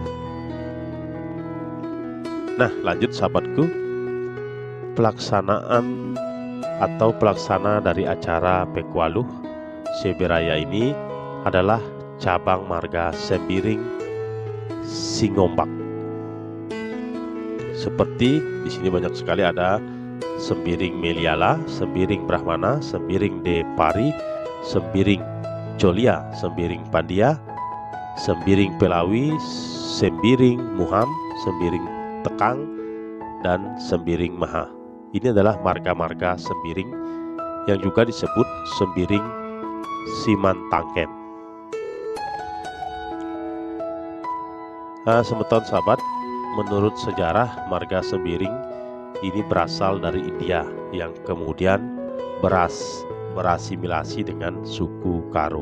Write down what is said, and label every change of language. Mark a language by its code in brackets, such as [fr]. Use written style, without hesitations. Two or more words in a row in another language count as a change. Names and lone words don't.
[id] Nah, lanjut sahabatku, pelaksanaan atau pelaksana dari acara Pekualuh Seberaya ini adalah cabang marga Sembiring Singombak. Seperti di sini banyak sekali ada Sembiring Meliala, Sembiring Brahmana, Sembiring Depari, Sembiring Jolia, Sembiring Pandia, Sembiring Pelawi, Sembiring Muham, Sembiring Tekang, dan Sembiring Maha. Ini adalah marga-marga Sembiring yang juga disebut Sembiring Simantangken. Semeton sahabat, menurut sejarah marga Sembiring ini berasal dari India yang kemudian berasimilasi dengan suku Karo.